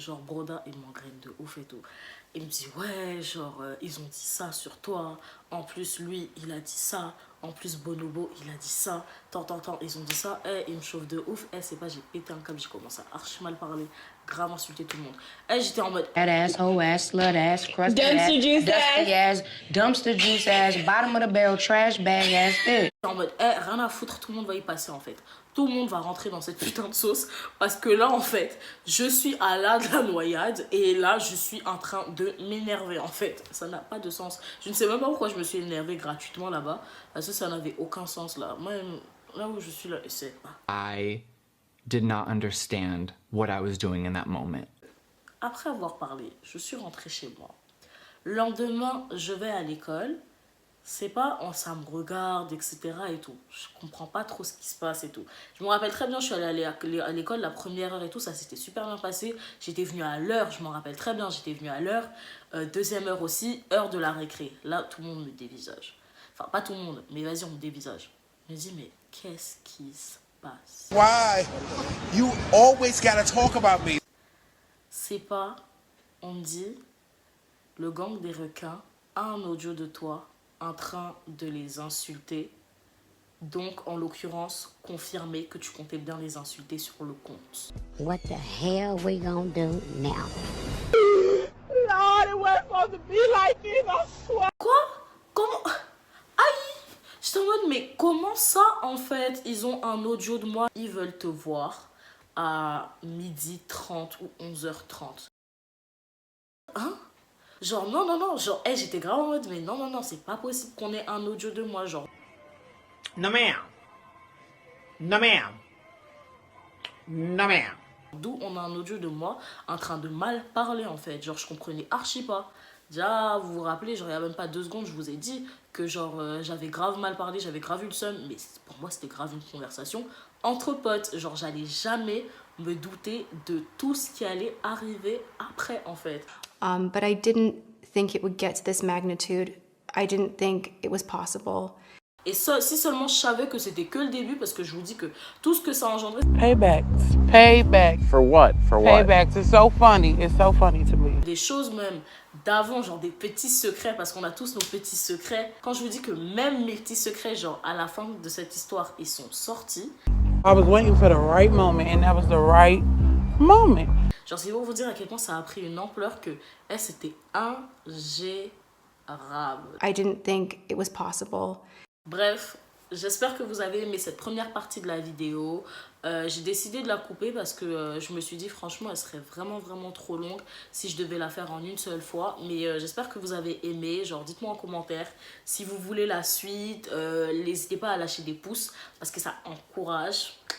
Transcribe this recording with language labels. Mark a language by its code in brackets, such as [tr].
[fr] Genre Broda il m'engraine de ouf et tout. Il me dit ouais genre ils ont dit ça sur toi, en plus lui il a dit ça, en plus Bonobo il a dit ça, tant ils ont dit ça, il me chauffe de ouf, c'est pas j'ai pété un câble, j'ai commencé à archi mal parler, grave insulter tout le monde. J'étais en mode [en] ass, hoe ass, slut ass, crusty ass, dusty ass, dumpster juice ass, bottom of the barrel, trash bag ass, [fr] j'étais en mode rien à foutre, tout le monde va y passer en fait. Tout le monde va rentrer dans cette putain de sauce parce que là en fait je suis à la de la noyade et là je suis en train de m'énerver en fait. Ça n'a pas de sens. Je ne sais même pas pourquoi je me suis énervée gratuitement là-bas parce que ça n'avait aucun sens là. Moi là où je suis là, c'est pas. [en] I did not understand what I was doing in that moment. [fr] Après avoir parlé, je suis rentrée chez moi. Le lendemain, je vais à l'école. C'est pas ça me regarde, etc. et tout. Je comprends pas trop ce qui se passe et tout. Je me rappelle très bien, je suis allée à l'école la première heure et tout, ça s'était super bien passé. J'étais venue à l'heure, je m'en rappelle très bien, j'étais venue à l'heure. Deuxième heure aussi, heure de la récré. Là, tout le monde me dévisage. Enfin, pas tout le monde, mais vas-y, on me dévisage. Je me dis, mais qu'est-ce qui se passe? [en] Why? You always gotta talk about me. [fr] C'est pas, on me dit, le gang des requins a un audio de toi en train de les insulter, donc en l'occurrence confirmer que tu comptais bien les insulter sur le compte. [en] What the hell we gonna do now? Lord, it wasn't supposed to be like this, I swear. [fr] Quoi? Comment? Aïe! J'étais en mode mais comment ça en fait? Ils ont un audio de moi, ils veulent te voir à 12h30 ou 11h30. Hein? Genre non, genre j'étais grave en mode mais non, c'est pas possible qu'on ait un audio de moi, genre [en] No ma'am. No ma'am. No ma'am. [fr] D'où on a un audio de moi en train de mal parler en fait, genre je comprenais archi pas. Déjà vous vous rappelez, genre il y a même pas 2 secondes je vous ai dit que genre j'avais grave mal parlé, j'avais grave eu le seum, mais pour moi c'était grave une conversation entre potes, genre j'allais jamais me douter de tout ce qui allait arriver après en fait. [en] But I didn't think it would get to this magnitude. I didn't think it was possible. [fr] Et ça, si seulement je savais que c'était que le début, parce que je vous dis que tout ce que ça a engendré... [en] Payback. For what? For what? Paybacks. It's so funny. It's so funny to me. [fr] Des choses même d'avant, genre des petits secrets, parce qu'on a tous nos petits secrets. Quand je vous dis que même mes petits secrets, genre à la fin de cette histoire, ils sont sortis. [en] I was waiting for the right moment, and that was the right moment. [fr] Genre c'est pour vous dire à quel point ça a pris une ampleur que c'était ingérable. [en] I didn't think it was possible. [fr] Bref, j'espère que vous avez aimé cette première partie de la vidéo. J'ai décidé de la couper parce que je me suis dit franchement elle serait vraiment trop longue si je devais la faire en une seule fois. Mais j'espère que vous avez aimé. Genre dites-moi en commentaire si vous voulez la suite. N'hésitez pas à lâcher des pouces parce que ça encourage.